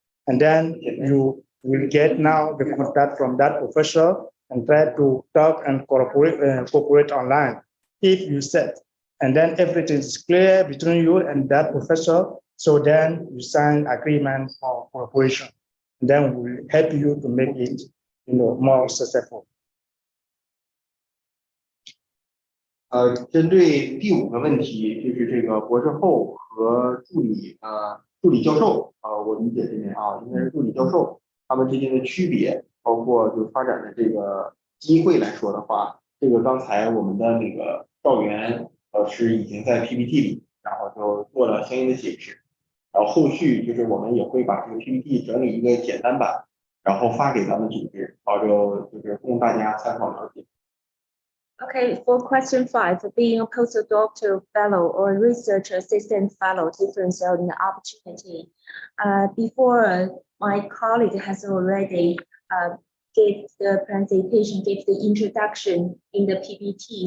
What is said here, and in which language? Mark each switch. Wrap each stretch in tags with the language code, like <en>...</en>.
<en>And then you will get now the contact from that professor and try to talk and cooperate online. If you said, and then everything is clear between you and that professor, so then you sign agreement for cooperation. And then we'll help you to make it, more successful.</en> <zh>针对第5个问题，就是这个博士后和助理教授我理解这边应该是助理教授他们之间的区别，包括就发展的这个机会来说的话，这个刚才我们的那个赵源老师已经在 PPT 里，然后就做了相应的解释，然后后续就是我们也会把这个 PPT 整理一个简单版，然后发给咱们组织，然后就是供大家参考了解。</zh> <en>Okay, for question 5, being a postdoctoral fellow or research assistant fellow difference in the opportunity. Before my colleague has already gave the presentation, gave the introduction in the PPT.</en>